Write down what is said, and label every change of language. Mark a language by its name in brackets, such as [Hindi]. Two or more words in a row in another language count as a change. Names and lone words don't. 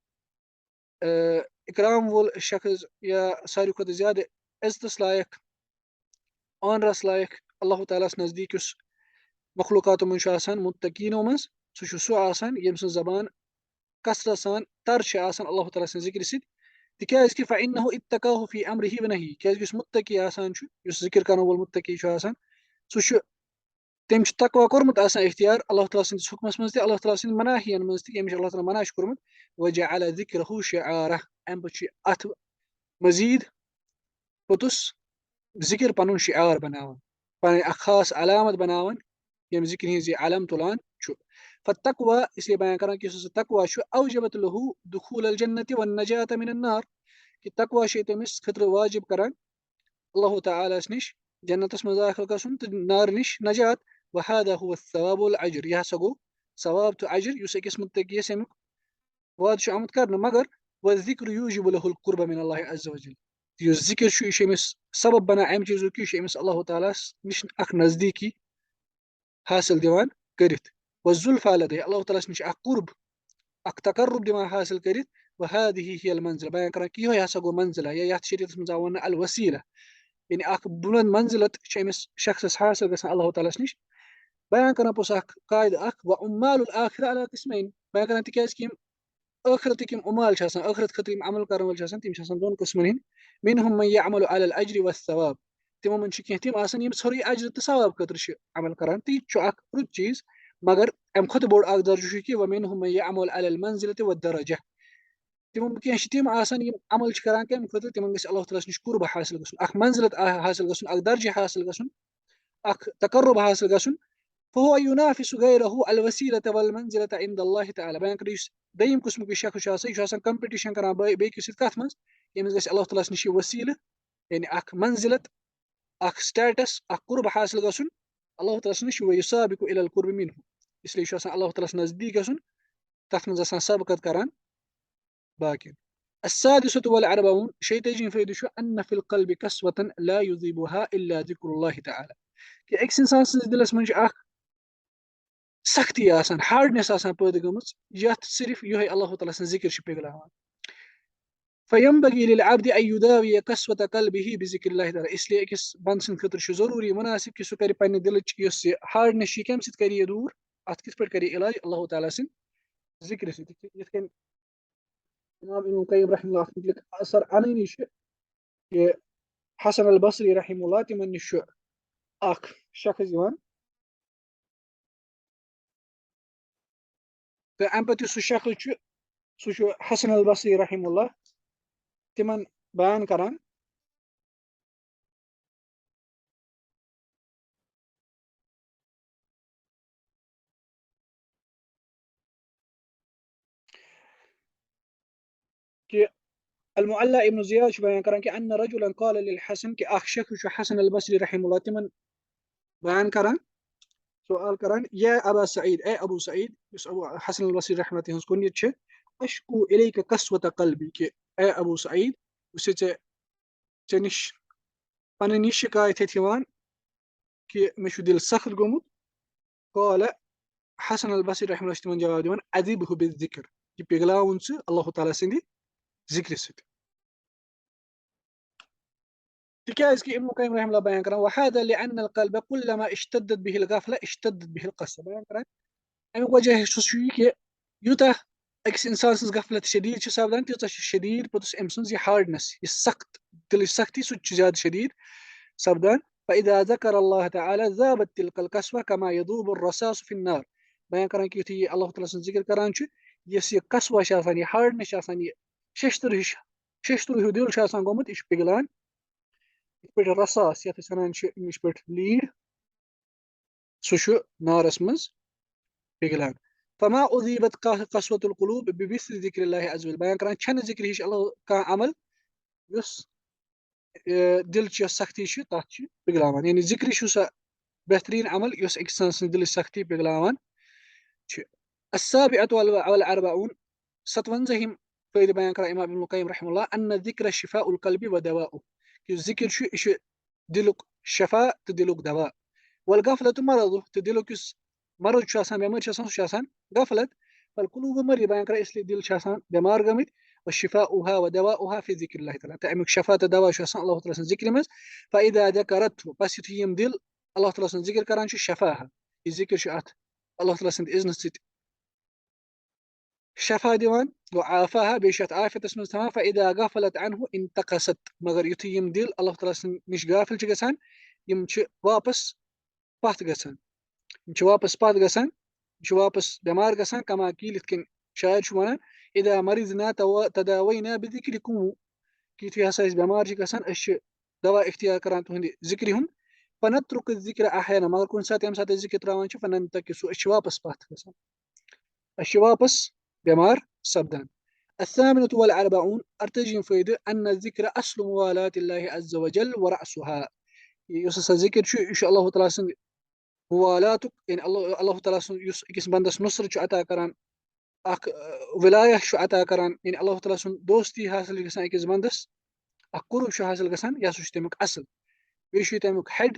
[Kashmiri] إكرام والشخص يا ساري وكت زيادة عزتس لايق آنرس لايق الله تعالى نزدیک یُس مخلوقاتو من آسان متقینو من سُہ آسان ییٚمہِ سٕنٛز زبان کثرت سان تر چھِ آسان اللہ تعالیٰ سٕنٛز ذِکرِ سۭتۍ تِکیازِ کہِ [Arabic] فإنه اتقاه في أمره ونهيه [Kashmiri] کیازِ یُس متقی آسان چھُ یُس ذِکر کرن وول متقی چھُ آسان سُہ چھُ تٔمۍ چھُ تقوا کوٚرمُت آسان اختیار اللہ تعالیٰ سٕنٛدِس حُکمس منٛز تہِ اللہ تعالیٰ سٕنٛدِ مناہین منٛز تہِ ییٚمِس اللہ تعالیٰ منع چھُ کوٚرمُت [Arabic] وجعل ذِکرہُ شعارہ [Kashmiri] اَمہِ پتہٕ چھُ اتھ مزیٖد پوٚتُس ذِکر پنُن شعار بناوان پنٕنۍ اکھ خاص علامت بناوان ییٚمہِ ذِکرِ ہٕنٛز یہِ علم تُلان چھُ فالتقوى اسلیے بیان کران کہ یُس تقوا چھُ [Arabic] اوجبت له دخول الجنة والنجاة من النار [Kashmiri] کہ تقوا چھُ تٔمِس خٲطرٕ واجب کران اللہ تعالیٰ نِش جنتس منٛز داخل گژھُن تہٕ نار نِش نجات [Arabic] وهذا هو الثواب والأجر [Kashmiri] یہِ ہسا گوٚو ثواب تہٕ اجر یُس أکِس متقیَس امیُک وعدٕ چھُ آمُت کرنہٕ مگر [Arabic] والذکر یوجب له القرب من الله عز وجل [Kashmiri] یُس ذِکر چھُ یہِ چھُ أمِس سبب بنان امہِ چیٖزُک یہِ چھُ أمِس اللہ تعالیٰ نِش اکھ نزدیٖکی حٲصِل دِوان کٔرِتھ [Arabic] والزُلفى لديه [Kashmiri] اللہ تعالیٰ نِش اکھ قرب اکھ تقرب دِوان حٲصِل کٔرِتھ [Arabic] وهذه هي المنزلة [Kashmiri] بیان کران کہ یِہوے ہسا گوٚو منزلہ یا یتھ شریعتس منٛز آو وننہٕ الوسیلہ یعنی اکھ بُلند منزلت چھِ أمِس شخصس حٲصِل گژھان اللہ تعالیٰ نِش بیان کران پوٚتُس اکھ قاعدٕ اکھ [Arabic] وعمال الآخرة على [Kashmiri] قسمين بیان کران تِکیازِ کہِ یِم ٲخرتٕکۍ یِم عمال چھِ آسان ٲخرت خٲطرٕ یِم عمل کرن وٲلۍ چھِ آسان تِم چھِ آسان دۄن قٕسمن ہٕنٛدۍ [Arabic] منهم من يعمل على الأجر والثواب [Kashmiri] تِمو منٛز چھِ کینٛہہ تِم آسان یِم ژھوٚرُے اجر تہٕ ثواب خٲطرٕ چھِ عمل کران تہٕ یہِ تہِ چھُ اکھ رُت چیٖز مگر امہِ کھۄتہٕ بوٚڑ اکھ درجہٕ چھُ کہِ [Arabic] ومنهم من يعمل على المنزلة والدرجة [Kashmiri] تِمو کینٛہہ چھِ تِم آسان یِم عمل چھِ کران کمہِ خٲطرٕ تِمن گژھِ اللہ تعالیٰ نِش قرب حٲصِل گژھُن اکھ منزلت حٲصِل گژھُن اکھ درجہٕ حٲصِل گژھُن اکھ تقرب حٲصِل گژھُن [Arabic] فهو ينافس غيره الوسيلة والمنزلة عند الله تعالى [Kashmiri] بیان کر یُس دوٚیِم قٕسمُک یہِ شخص چھُ آسان یہِ چھُ آسان کمپِٹِشن کران بیٚکِس سۭتۍ کتھ منٛز ییٚمِس گژھِ اللہ تعالیٰ نِش یہِ وسیٖلہٕ یعنی اکھ منزلت اکھ سٹیٹس اکھ قرب حٲصِل گژھُن اللہ تعالیٰ نِش [Arabic] ويسابق الى القرب منه [Kashmiri] اسلیے چھُ آسان اللہ تعالیٰ نزدیٖک گژھُن تتھ منٛز آسان سبقت کران باقین [Arabic] السادسة والأربعون [Kashmiri] 36 فٲیدٕ چھُ [Arabic] أن في القلب قسوة لا يذيبها إلا ذكر الله تعالى [Kashmiri] کہ أکِس اِنسان سٕنٛدِس دِلس منٛز چھُ اکھ سختی آسان ہارڈنیس آسان پٲدٕ گٔمٕژ یتھ صرف یِہوے اللہ تعالیٰ سٕنٛز ذِکر چھُ پِگلاوان [Arabic] فينبغي للعبد أن يداوي قسوة قلبه بذكر الله تعالى [Kashmiri] اسلیے أکِس بنٛدٕ سٕنٛدِ خٲطرٕ چھُ ضروٗری مُناسِب کہِ سُہ کرِ پننہِ دِلٕچ یۄس یہِ ہارڈنیس چھِ یہِ کمہِ سۭتۍ کرِ یہِ دوٗر اتھ کِتھ پٲٹھۍ کرِ یہِ علاج اللہ تعالیٰ سٕنٛدِ ذِکرِ سۭتۍ یِتھ کٔنۍ امام ابن قیم رحمہ اللہ اتھ مُتعلق اثر انٲنی چھِ کہِ حسن البصری رحمہ اللہ تِمن نِش چھُ اکھ شخص یِوان تہٕ امہِ پتہٕ یُس سُہ شخص چھُ سُہ چھُ حسن البصری رحمہ اللہ تِمن بیان کران کہ المعلّى ابن زیاد چھُ بیان کران کہ [Arabic] ان رجلا قال للحسن [Kashmiri] کہ اکھ شخص چھُ حسن البصری رحمہ اللہ تِمن بیان کران سوال کران [Arabic] یا ابا سعید [Kashmiri] اے ابو سعید یُس ابو حسن البصری رحمہ اللہ تِہنٛز کُنیت چھِ [Arabic] اشکو الیک قسوة قلبی [Kashmiri] کہ اے ابو سعید بہٕ چھُسے ژےٚ نِش پنٕنۍ یہِ شکایت ہیٚتھ یِوان کہ مےٚ چھُ دِل سخت گوٚمُت قال حسن البصری رحمہ اللہ چھُ تِمن جواب دِوان [Arabic] اذبه بالذکر [Kashmiri] یہِ پِگلاوُن ژٕ اللہ تعالیٰ سٕنٛدِ ذِکرِ سۭتۍ تِکیازِ کہِ ابن قیم رحمہ اللہ بیان کران [Arabic] وهذا لأن القلب كلما اشتدت به الغفلة اشتدت به القسوة [Kashmiri] بیان کران امیُک وجہ چھُ یہِ کہِ یوٗتاہ أکِس اِنسان سٕنٛز غفلت شدیٖد چھِ سپدان تیٖژاہ چھِ شدیٖد پوٚتُس أمۍ سٕنٛز یہِ ہارڈنیس یہِ سخت دِلٕچ سختی سُہ تہِ چھُ زیادٕ شدیٖد سپدان [Arabic] فإذا ذكر الله تعالى ذابت تلك القسوة كما يذوب الرصاص في النار. [Kashmiri] بيان کران کہ یُتھُے اللہ تعالیٰ سُنٛد ذِکر کران چھُ یُس یہِ قسوہ چھِ آسان یہِ ہارڈنٮ۪س چھِ آسان یہِ شیشتٕر ہِش شیشتٕر ہیوٗ دِل چھُ آسان گوٚمُت یہِ چھُ پِگلان یِتھ پٲٹھۍ رساس یَتھ أسۍ وَنان چھِ اِنگلِش پٲٹھۍ لیٖڈ سُہ چھُ نارس منٛز پِگلان. [Arabic] فما أذيبت قسوة القلوب بمثل ذكر الله عز وجل. [Kashmiri] بيان کران چھنہٕ ذِکرِ ہِش اللہ کانٛہہ عمل یُس دِل چہِ یۄس سختی چھِ تَتھ چھِ پِگلاوان. یعنی ذِکرِ چھُ سۄ بہتریٖن عمل یۄس أکِس اِنسان سٕنٛز دِلٕچ سختی پِگلاوان چھِ. [Arabic] السابعة والأربعون [Kashmiri] 57 فٲیدٕ بیان کران اِمام ابن القیم رحمہ اللہ [Arabic] أن الذِكر شفاء القلب ودواؤه [Kashmiri] کہِ ذِکر چھُ یہِ چھُ دِلُک شفا تہٕ دِلُک دوا. [Arabic] والغفلة مرضه [Kashmiri] تہٕ دِلُک یُس مرض چھُ آسان بٮ۪مٲرۍ چھِ آسان سُہ چھُ آسان غفلت. [Arabic] فالقلوب مريض [Kashmiri] بیان کران اِسلیے دِل چھِ آسان بٮ۪مار گٔمٕتۍ [Arabic] وشفاؤها ودواؤها في ذِكر الله تعالى [Kashmiri] تہٕ امیُک شفا تہٕ دوا چھُ آسان اللہ تعالیٰ سٕنٛز ذِکرِ منٛز. [Arabic] فإذا ذكرته [Kashmiri] بس یُتھُے یِم دِل اللہ تعالیٰ سُنٛد ذِکر کران چھِ شفاها یہِ ذِکر چھُ اَتھ اللہ تعالیٰ سٕنٛدِ اِذنہٕ سۭتۍ شفا دِوان وعافاها بیٚیہِ چھُ اَتھ عافیتس منٛز تھاوان. [Arabic] فإذا غفلت عنه انتقصت [Kashmiri] مگر یُتھُے یِم دِل اللہ تعالیٰ سٕنٛدِ نِش غافِل چھِ گژھان یِم چھِ واپس پتھ گژھان یِم چھِ واپس پتھ گژھان یِم چھِ واپس بٮ۪مار گژھان [Arabic] کما قیٖل [Kashmiri] یِتھ کٔنۍ شاعر چھُ وَنان [Arabic] إذا مرضنا تداوينا بذكركم [Kashmiri] کہِ یُتھُے ہسا أسۍ بٮ۪مار چھِ گژھان أسۍ چھِ دوا اختیار کران تُہنٛدِ ذِکرِ ہُنٛد. [Arabic] فنترك الذِكر أحيانا [Kashmiri] مگر کُنہِ ساتہٕ ییٚمہِ ساتہٕ أسۍ ذِکر تراوان چھِ فننتكس أسۍ چھِ واپس پتھ گژھان أسۍ چھِ واپس بٮ۪مار سپدان. [Arabic] الثامنة والأربعون [Kashmiri] 48 فٲیدٕ [Arabic] أن الذِكر أصل موالاة الله عز وجل ورأسها [Kashmiri] یُس ہسا ذِکر چھُ یہِ چھُ اللہ تعالیٰ سٕنٛدِ موالاتُک یعنی اللہ تعالیٰ سُنٛد یُس أکِس بنٛدس نُصرت چھُ عطا کران اکھ وِلایہ چھُ عطا کران یعنی اللہ تعالیٰ سُنٛد دوستی حٲصِل چھِ گژھان أکِس بنٛدس اکھ قُرب چھُ حٲصِل گژھان یہِ ہسا چھُ تمیُک اصل بیٚیہِ چھُ یہِ تمیُک ہیڈ.